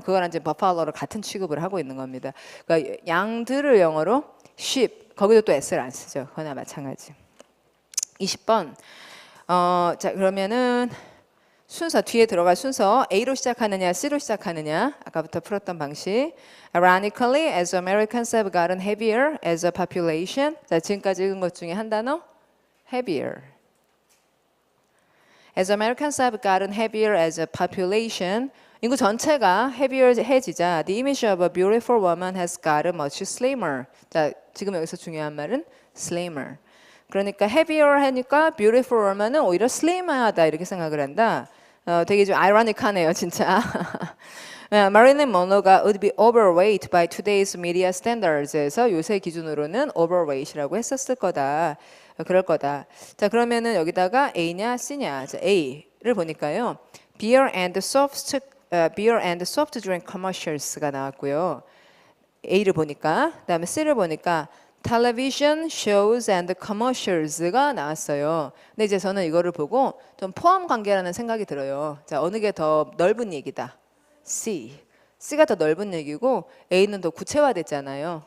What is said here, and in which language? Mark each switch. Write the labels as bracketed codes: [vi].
[ko] 그거랑 이제 buffalo를 같은 취급을 하고 있는 겁니다. 그러니까 양들을 영어로 sheep 거기도 또 s를 안 쓰죠. 그거나 마찬가지. 20번. 자 그러면은 순서 뒤에 들어갈 순서 A로 시작하느냐 C로 시작하느냐 아까부터 풀었던 방식. [en] Ironically, as Americans have gotten heavier as a population. [ko] 자 지금까지 읽은 것 중에 한 단어 heavier. [en] As Americans have gotten heavier as a population. [ko] 인구 전체가 heavy해지자 [en] the image of a beautiful woman has gotten much slimmer. [ko] 자, 지금 여기서 중요한 말은 slimmer. 그러니까 heavier 하니까 beautiful woman은 오히려 slim하다 이렇게 생각을 한다. 되게 좀 ironic하네요, 진짜. Marilyn Monroe가 [en] would be overweight by today's media standards [ko] 에서 요새 기준으로는 overweight이라고 했었을 거다. 그럴 거다. 자, 그러면은 여기다가 A냐 C냐. 자, A를 보니까요. [en] Beer and soft drink commercials가 [ko] 나왔고요. A를 보니까 그다음에 C를 보니까 [en] television shows and commercials [ko] 가 나왔어요. 근데 이제 저는 이거를 보고 좀 포함 관계라는 생각이 들어요. 자, 어느 게 더 넓은 얘기다. C. C가 더 넓은 얘기고 A는 더 구체화됐잖아요.